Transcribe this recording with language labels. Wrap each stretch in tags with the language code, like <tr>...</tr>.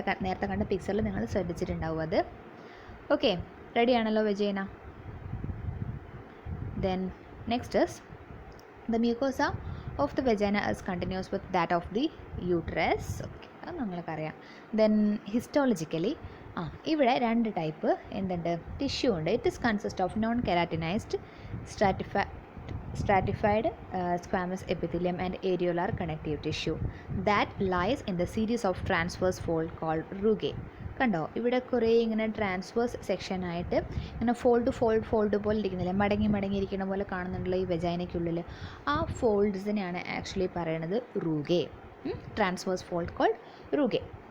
<ml>നേരത്തെ കണ്ട പിക്ചറിൽ നിങ്ങൾ ശ്രദ്ധിച്ചിട്ടുണ്ടാവും അത്. ഓക്കെ, റെഡി ആണല്ലോ vagina.</ml> <en>Then next is the mucosa of the vagina is continuous with that of the uterus. Okay,</en> <ml>അത് നമ്മൾക്കറിയാം.</ml> <en>then histologically</en> <ml>ഇവിടെ 2 ടൈപ്പ് എന്തുണ്ട് ടിഷ്യൂ ഉണ്ട്.</ml> <en>It is consist of non keratinized stratified squamous epithelium and areolar connective tissue that lies in the series of transverse fold called rugae.</en> <ml>കണ്ടോ, ഇവിടെ കുറേ ഇങ്ങനെ transverse സെക്ഷനായിട്ട് ഇങ്ങനെ ഫോൾഡ് പോലെ ഇരിക്കുന്നില്ല, മടങ്ങിയിരിക്കുന്ന പോലെ കാണുന്നുണ്ടല്ലോ ഈ വെജൈനയ്ക്കുള്ളിൽ. ആ ഫോൾഡ്സിനെയാണ് ആക്ച്വലി പറയണത് rugae,</ml> <en>Transverse fold called rugae.</en>